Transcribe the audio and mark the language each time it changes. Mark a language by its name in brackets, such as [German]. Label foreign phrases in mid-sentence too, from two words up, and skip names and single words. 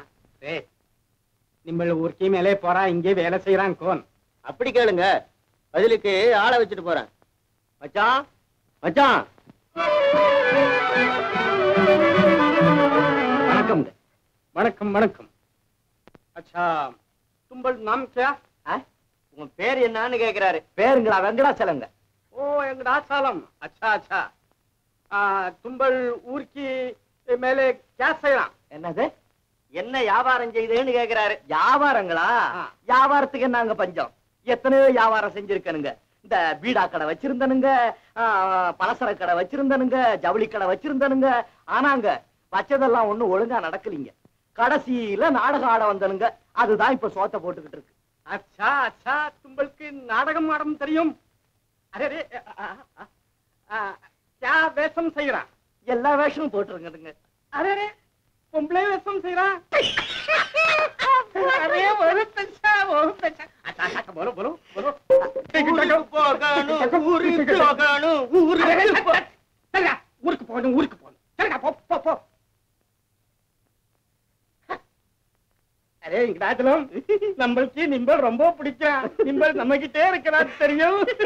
[Tamil] ஏய், நிம்பல் ஊர்க்கி மேலே போறா, இங்கே வேலை செய்யறான் கோன். அப்படி கேளுங்க, பதிலுக்கு ஆளை வச்சுட்டு போறேன். மச்சான், மச்சான். வணக்கம் வணக்கம் வணக்கம். [Hindi] अच्छा, तुम्बल नाम क्या? [Tamil] உங்க பேர் என்னன்னு கேக்குறாரு. பேருங்களா? வெங்கடாச்சலங்க. [Hindi] ओ वेंकटाचलम. अच्छा अच्छा. तुम्बल ஊர் की மேலே क्या செய்யலாம்? [Tamil] என்னது? என்ன வியாபாரம் செய்யுதுன்னு கேக்குறாரு. வியாபாரங்களா? வியாபாரத்துக்கு என்னங்க பஞ்சம்? எத்தனையோ வியாபாரம் செஞ்சிருக்கனுங்க. இந்த பீடா கடை வச்சிருந்தனுங்க, பலசர கடை வச்சிருந்தனுங்க, ஜவுளி கடை வச்சிருந்தனுங்க. ஆனாங்க வச்சதெல்லாம் ஒண்ணும் ஒழுங்கா நடக்கலீங்க. கடைசியில நாடகம் ஆட வந்தனுங்க. அதுதான் இப்ப சோத்த போட்டுக்கிட்டு இருக்கு. [Hindi] अच्छा अच्छा, [Tamil] तुम्बलக்கு நாடகம் ஆடும் தெரியும்? அரே क्या வேஷம் செய்யறான்? எல்லா வேஷமும் போட்டுருங்க. அரே பொம்பளை வேஷம் செய்யறான். [Hindi] அரே बहुत अच्छा बहुत अच्छा. अच्छा अच्छा, बोलो बोलो बोलो. [Tamil] ஊருக்கு போகணும், ஊருக்கு போகணும், ஊருக்கு போ. சரிடா, ஊருக்கு போகணும் ஊருக்கு போகணும். சரிடா, போ போ போ. அரே இங்கடாச்சலம், நம்மளுக்கு நிம்பல் ரொம்ப பிடிக்கும். நிம்பல் நம்ம கிட்டே இருக்கிறார் தெரியும்?